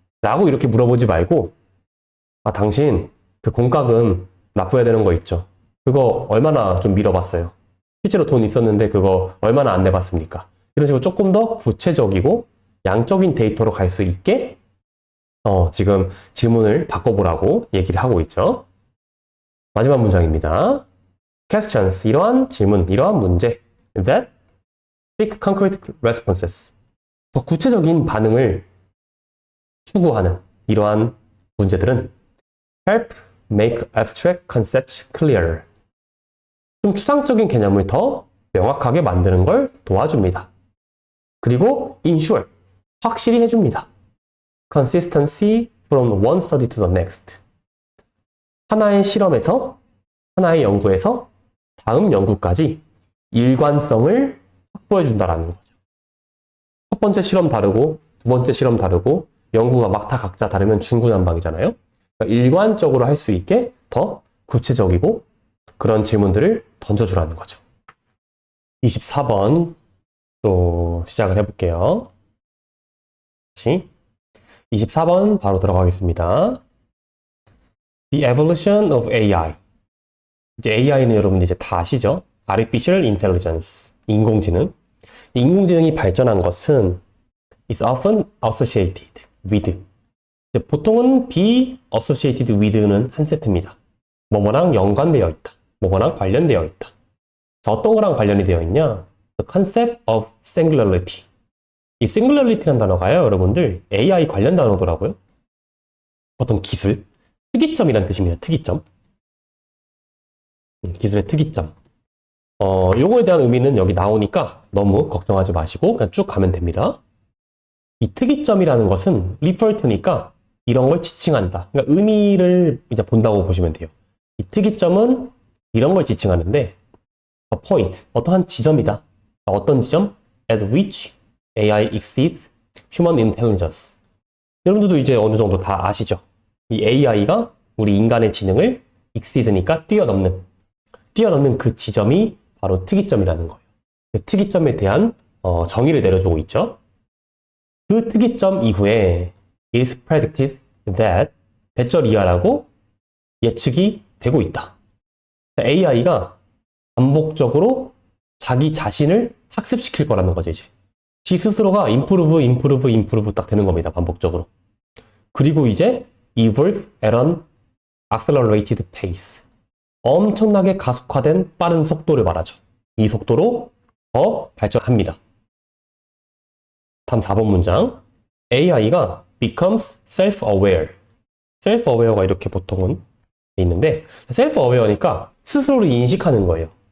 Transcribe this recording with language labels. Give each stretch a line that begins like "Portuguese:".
Korean: 라고 이렇게 물어보지 말고 당신 그 공과금 납부해야 되는 거 있죠. 그거 얼마나 좀 미뤄봤어요. 실제로 돈 있었는데 그거 얼마나 안 내봤습니까? 이런 식으로 조금 더 구체적이고 양적인 데이터로 갈 수 있게 지금 질문을 바꿔보라고 얘기를 하고 있죠. 마지막 문장입니다.
English: questions,
Korean: 이러한 질문, 이러한 문제
English: that seek concrete responses.
Korean: 더 구체적인 반응을 추구하는 이러한 문제들은
English: help make abstract concepts clearer.
Korean: 좀 추상적인 개념을 더 명확하게 만드는 걸 도와줍니다. 그리고 ensure, 확실히 해줍니다.
English: consistency from one study to the next.
Korean: 하나의 실험에서, 하나의 연구에서 다음 연구까지 일관성을 확보해준다라는 거죠. 첫 번째 실험 다르고, 두 번째 실험 다르고, 연구가 막 다 각자 다르면 중구난방이잖아요. 그러니까 일관적으로 할 수 있게 더 구체적이고 그런 질문들을 던져주라는 거죠. 24번 또 시작을 해볼게요. 다시 24번 바로 들어가겠습니다.
English: The evolution of AI.
Korean: 이제 AI는 여러분 이제 다 아시죠?
English: Artificial Intelligence,
Korean: 인공지능. 인공지능이 발전한 것은
English: is often associated with.
Korean: 보통은 be associated with는 한 세트입니다. 뭐뭐랑 연관되어 있다. 뭐뭐랑 관련되어 있다. 자, 어떤 거랑 관련이 되어 있냐?
English: The concept of singularity.
Korean: 이 singularity라는 단어가요, 여러분들 AI 관련 단어더라고요. 어떤 기술, 특이점이란 뜻입니다. 특이점. 기술의 특이점. 요거에 대한 의미는 여기 나오니까 너무 걱정하지 마시고 그냥 쭉 가면 됩니다. 이 특이점이라는 것은 refer to니까 이런 걸 지칭한다. 그러니까 의미를 이제 본다고 보시면 돼요. 이 특이점은 이런 걸 지칭하는데
English: a point,
Korean: 어떠한 지점이다. 어떤 지점?
English: at which AI exceeds human intelligence.
Korean: 여러분들도 이제 어느 정도 다 아시죠? 이 AI가 우리 인간의 지능을 exceed니까 뛰어넘는 그 지점이 바로 특이점이라는 거예요. 그 특이점에 대한 정의를 내려주고 있죠. 그 특이점 이후에
English: it is predicted that
Korean: 대절 이하라고 예측이 되고 있다. AI가 반복적으로 자기 자신을 학습시킬 거라는 거죠, 이제. 지 스스로가 improve 딱 되는 겁니다, 반복적으로.
English: 그리고 이제 evolve at an accelerated pace.
Korean: 엄청나게 가속화된 빠른 속도를 말하죠. 이 속도로 더 발전합니다. 다음 4번 문장. AI가
English: becomes self-aware.
Korean: self-aware가 이렇게 보통은 있는데 self-aware니까 스스로를 인식하는 거예요.